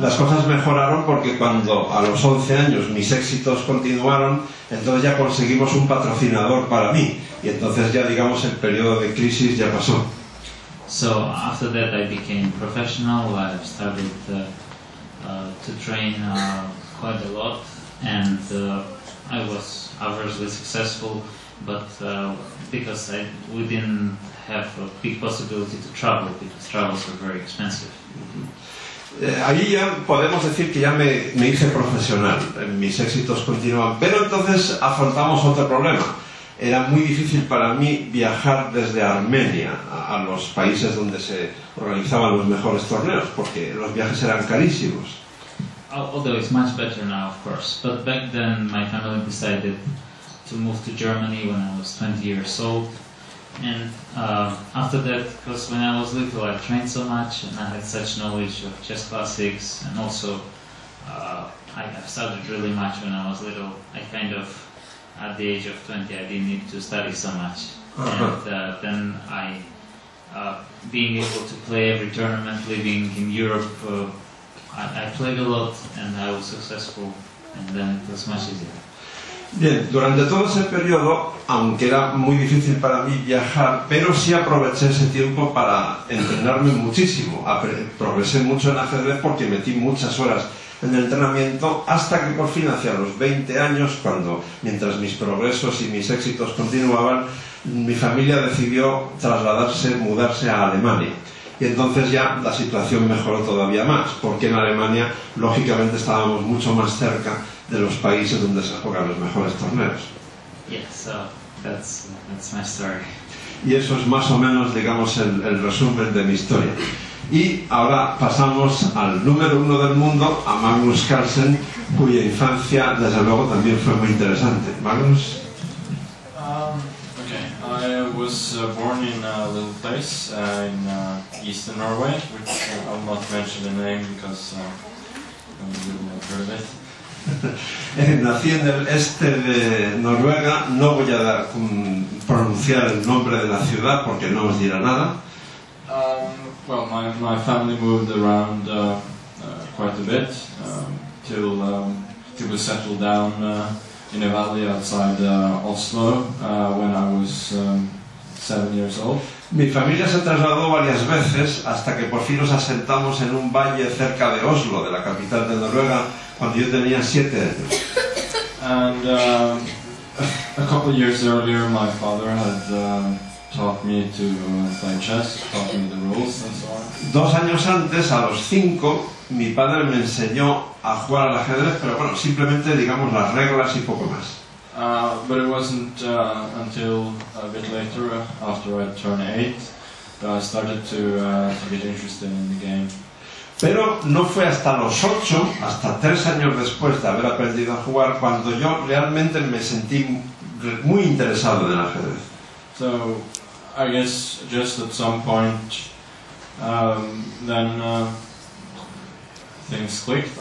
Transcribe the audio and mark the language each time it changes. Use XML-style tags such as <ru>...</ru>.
<es>las cosas mejoraron porque cuando a los 11 años mis éxitos continuaron, entonces ya conseguimos un patrocinador para mí, y entonces ya, digamos, el periodo de crisis ya pasó.</es> <en>So after that I became professional. I started to train quite a lot, and I was obviously successful, but because we didn't have a big possibility to travel, because travels were very expensive.</en> <es>Ahí ya podemos decir que ya me hice profesional, mis éxitos continuaban, pero entonces afrontamos otro problema. Era muy difícil para mí viajar desde Armenia a los países donde se organizaban los mejores torneos, porque los viajes eran carísimos.</es> <en>Although it's much better now, of course, but back then my family decided to move to Germany when I was 20 years old. And after that, because when I was little I trained so much and I had such knowledge of chess classics, and also I studied really much when I was little. I kind of, at the age of 20, I didn't need to study so much. And then being able to play every tournament, living in Europe, I played a lot and I was successful, and then it was much easier.</en> <es>Bien, durante todo ese periodo, aunque era muy difícil para mí viajar, pero sí aproveché ese tiempo para entrenarme muchísimo. Progresé mucho en ajedrez porque metí muchas horas en el entrenamiento, hasta que por fin, hacia los 20 años, mientras mis progresos y mis éxitos continuaban, mi familia decidió mudarse a Alemania. Y entonces ya la situación mejoró todavía más, porque en Alemania, lógicamente, estábamos mucho más cerca de los países donde se juegan los mejores torneos.</es> <en>Yes, that's my story.</en> <es>Y eso es más o menos, digamos, el resumen de mi historia. Y ahora pasamos al número 1 del mundo, a Magnus Carlsen, cuya infancia, desde luego, también fue muy interesante. Magnus.</es> <en>Okay, I was born in a little place in eastern Norway, which I will not mention the name because you will have heard of it.</en> <es>Nací en el este de Noruega, no voy a pronunciar el nombre de la ciudad porque no os dirá nada.</es> <en>Well, my family moved around quite a bit till we settled down in a valley outside Oslo when I was 7 years old.</en> <es>Mi familia se trasladó varias veces hasta que por fin nos asentamos en un valle cerca de Oslo, de la capital de Noruega, cuando yo tenía 7 años.</es> <en>And a couple of years earlier, my father had taught me to play chess, taught me the rules and so on.</en> <es>2 años antes, a los 5, mi padre me enseñó a jugar al ajedrez, pero bueno, simplemente digamos las reglas y poco más.</es> <en>But it wasn't until a bit later, after I turned 8, that I started to get interested in the game.</en> <es>Pero no fue hasta los 8, hasta 3 años después de haber aprendido a jugar, cuando yo realmente me sentí muy interesado en el ajedrez.</es> <en>So, I guess just at some point, then things clicked.</en>